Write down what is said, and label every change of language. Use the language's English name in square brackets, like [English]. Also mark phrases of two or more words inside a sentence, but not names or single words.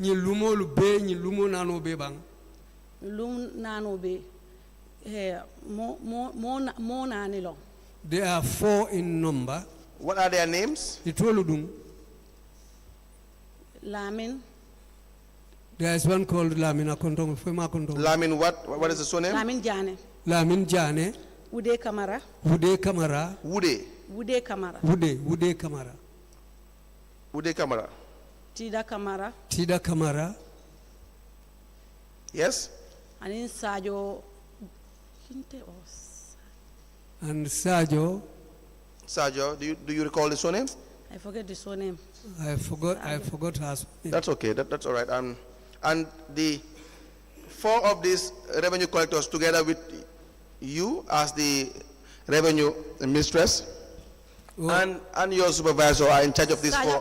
[English] There are 4 in number. What are their names? Lamin, There is one called Lamina Kontong, Fema Kontong. Lamin what? What is the surname? Lamin Jane. Lamin Jane. Ude Kamara. Wude Kamara. Wude. Ude Kamara. Wude Kamara. Wude Kamara. Tida Kamara. Tida Kamara. Yes? Anin Sajo. And Sajo. Sajo, do you recall the surname? I forget the surname. I forgot her name. That's okay. That's all right. And the 4 of these revenue collectors together with you as the revenue mistress and your supervisor are in charge of this 4.